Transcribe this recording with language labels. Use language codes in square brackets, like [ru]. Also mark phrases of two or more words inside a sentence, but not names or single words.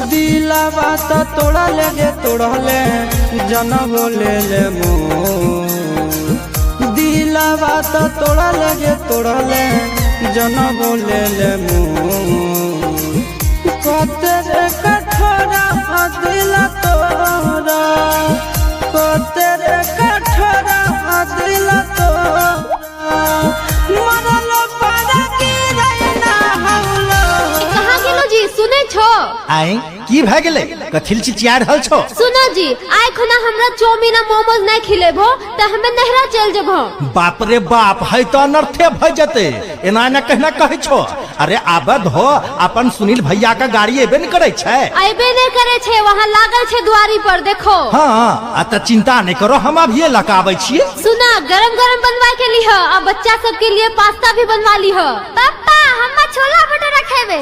[mai] दिलावा तो तोड़ा ले तोड़ले जनम ले ले दिलावा तो तोड़ा ले तोड़ले जनम ले ले कतेरे कठोरा दिल तोरा, कतेरे कठोरा दिल तोरा, मरल पारा की रहना हौलो। कहाँ गेलो जी, सुने छो? आए की भए गेलै, कथिल चिचियार हल छो? सुनो जी, आइ खुना हमरा चाउमीन आ मोमोज नहीं खिलेबो त हमें नहरा चल जबो। बाप रे बाप, है तो अनर्थे भ जते, एना न कहना कहै छो। अरे आबद हो, अपन सुनील भैया का गाड़ी एबे न करे छै। आइबे नहीं करे छे, वहाँ लागल छे द्वारी पर, देखो। हाँ, आ त चिंता नहीं करो, हम अभी लकाबै छिए। सुना, गरम गरम बनवा के लिह, अब बच्चा सब के लिए पास्ता भी बनवा लिह। पापा, हम छोला भटूरा खेबे।